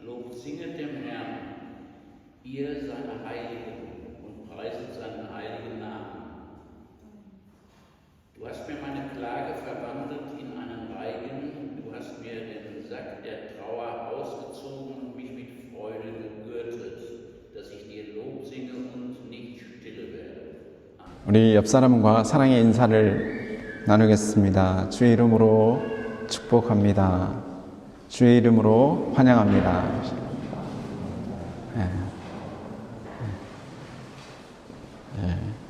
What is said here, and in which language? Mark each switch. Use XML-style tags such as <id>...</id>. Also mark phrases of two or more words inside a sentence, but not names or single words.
<de>Lobt, singet dem Herrn, ihr seine Heiligen, und preiset seinen heiligen Namen. Du hast mir meine Klage verwandelt in einen Reigen. Du hast mir den Sack der Trauer ausgezogen und mich mit Freude gegürtet, dass ich dir Lob singe und nicht stille werde.</de> <ko>우리 옆 사람과 사랑의 인사를 나누겠습니다. 주의 이름으로 축복합니다. 주의 이름으로 환영합니다. 네. 네.</ko>